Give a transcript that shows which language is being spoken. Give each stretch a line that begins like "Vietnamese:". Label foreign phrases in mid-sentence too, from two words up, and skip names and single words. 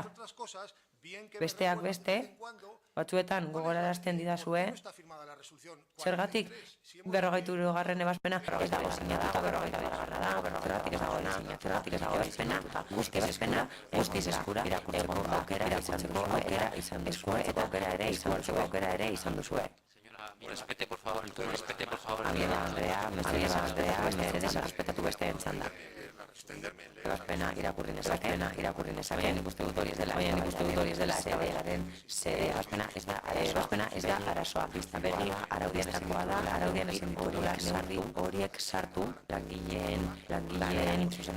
Basque: Besteak beste, batzuetan gogorarazten didazue, zergatik 52. ebazpena ez dago sinatuta 52. da, zergatik ez dago ebazpena, guztiz eskura, irakurtzeko aukera izan duzue, eta aukera ere izan duzue.
Spanish: Señora, respete por favor
Basque: mesedez errespetatu besteen txanda. Ebazpena irakurri nezakeen, nik uste dut hori ez dela, ebazpena ez da arazoa. Begi, araudian estakoa da, araudian ezin ditugula neurri horiek sartu, langileen zuzena